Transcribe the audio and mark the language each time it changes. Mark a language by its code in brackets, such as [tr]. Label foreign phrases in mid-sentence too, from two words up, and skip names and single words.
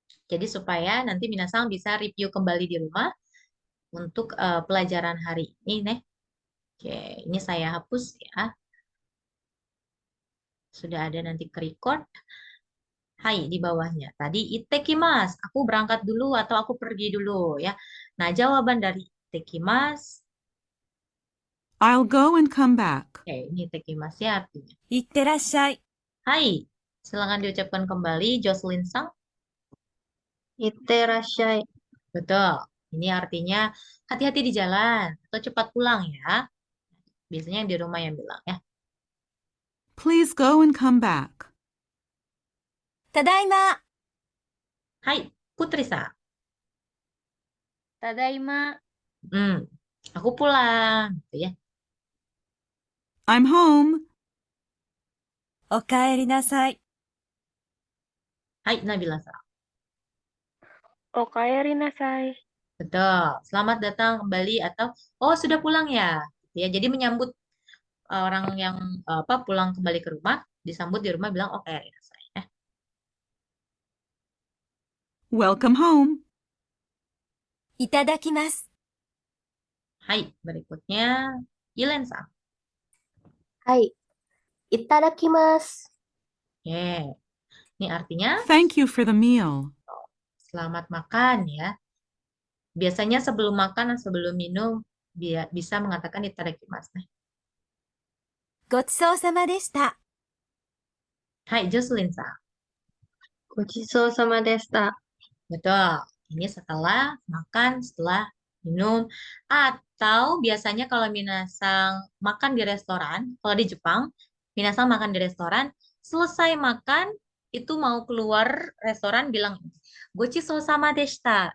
[id] Jadi supaya nanti minasang bisa review kembali di rumah untuk pelajaran hari ini, nih. Oke, ini saya hapus ya. Sudah ada nanti ke record. Hai di bawahnya. Tadi itekimasu. Aku berangkat dulu atau aku pergi dulu ya. Nah, jawaban dari itekimasu. [en] I'll go and come back. [id] Oke, ini itekimasu ya artinya. [ja] いってらっしゃい。 Hai. [id] Silakan diucapkan kembali Jocelyn Sang. [ja] Itterashai. [id] Betul. Ini artinya hati-hati di jalan atau cepat pulang ya. Biasanya yang di rumah yang bilang ya. [en] Please go and come back. [ja] ただいま。 [id] Hai, Putri Sa. [ja] Tadaima. [id] Aku pulang gitu ya. [en] I'm home. [ja] おかえりなさい。 [id] Hai, Nabila Sa. [ja] おかえりなさい. [id] Betul. Selamat datang kembali atau oh sudah pulang ya. Gitu ya. Jadi menyambut orang yang pulang kembali ke rumah, disambut di rumah bilang oke saya. [en] Welcome home. [ja] いただきます。 [id] Hai, berikutnya Ilen Sa. [ja] はい。いただきます. [id] Oke. Ini artinya [en] Thank you for the meal. [id] selamat makan ya. Biasanya sebelum makan dan sebelum minum bisa mengatakan itadakimasu. Nah. [ja] ごちそうさまでした。 [id] Hai, Jocelyn Sa. [ja] ごちそうさまでした. [id] Betul. Ini setelah makan, setelah minum. Atau biasanya kalau minasang makan di restoran, kalau di Jepang, minasang makan di restoran, selesai makan, itu mau keluar restoran bilang, [ja] ごちそうさまでした.